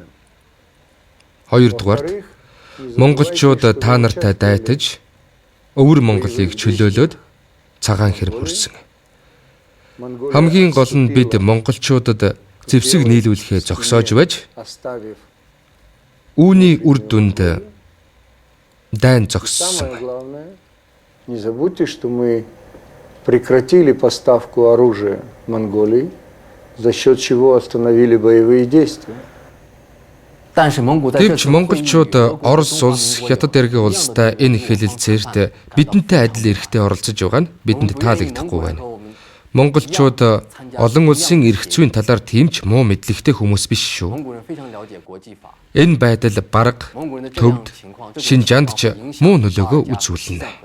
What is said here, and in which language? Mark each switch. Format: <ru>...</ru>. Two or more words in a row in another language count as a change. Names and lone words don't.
<mn>Хоёрдугаарт монголчууд та нартай дайтаж өвөр Монголыг чөлөөлөөд цагаан хэрэг хүрсэн. Хамгийн гол нь бид монголчуудад зэвсэг нийлүүлэхээ зогсоож байж үүний үр дүнд дайн зогссон.</mn> <ru>Не забудьте, что мы прекратили поставку оружия Монголии, за счет чего остановили боевые действия.</ru> <mn>Гэвч монголчууд Орос улс, Хятад эргийн улстай энэ хэлэлцээрт бидэнтэй адил эрэхтэй оролцож байгаа нь бидэнд таалагдахгүй байна. Монголчууд олон улсын эрх зүйн талаар тийм ч муу мэдлэгтэй хүмүүс биш шүү. Энэ байдал бараг, төвд, Шинжаанд ч муу нөлөөгөө үзүүлнэ.</mn>